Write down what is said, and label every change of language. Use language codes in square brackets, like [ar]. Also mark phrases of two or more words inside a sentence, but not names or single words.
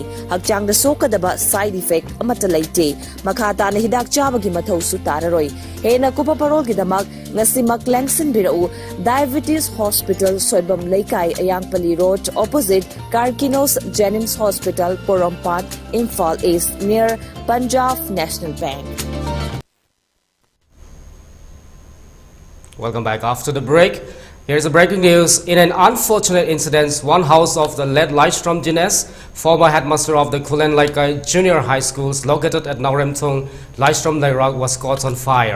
[mni] Hakchang da sokadaba [en] side effect [mni] amata laite. Makata na hidak chabagi mathaw su tararoi. Hena kupa parol gidamak ngasi maklangsin birau Diabetes Hospital Soibam Laikai Ayangpali Road opposite Karkinos Jennings Hospital Porompat Imphal East near Punjab National Bank. [en] Welcome back after the break. Here's the breaking news. In an unfortunate incident, one house of the late Lystrom Dines, former headmaster of the Kulen Laikai Junior High Schools located at Nauremtung, Lystrom Lairag, was caught on fire.